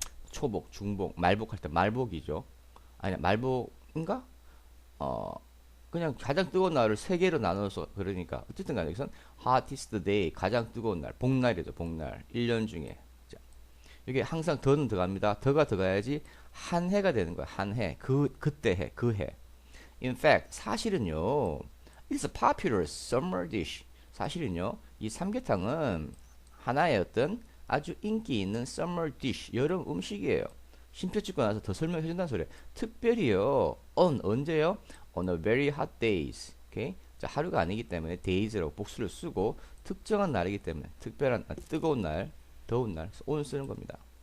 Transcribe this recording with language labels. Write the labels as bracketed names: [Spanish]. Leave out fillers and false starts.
[Korean] 초복, 중복, 말복할 때 말복이죠. 아니 말복인가? 그냥 가장 뜨거운 날을 세 개로 나눠서 그러니까 어쨌든 간에 여기선 hottest day 가장 뜨거운 날 복날이죠. 복날 1년 중에. 자, 이게 항상 더는 들어갑니다. 더가 들어가야지 한 해가 되는 거야. 한 해. 그때 해. 그 해. In fact 사실은요. [English] It's a popular summer dish. [Korean] 사실은요. 이 삼계탕은 하나의 어떤 아주 인기 있는 summer dish 여름 음식이에요. 심표 찍고 나서 더 설명해 준다는 소리예요. 특별히요. on 언제요? On a very hot days. 오케이? 자, 하루가 아니기 때문에 days라고 복수를 쓰고 특정한 날이기 때문에 특별한 뜨거운 날, 더운 날 on 쓰는 겁니다.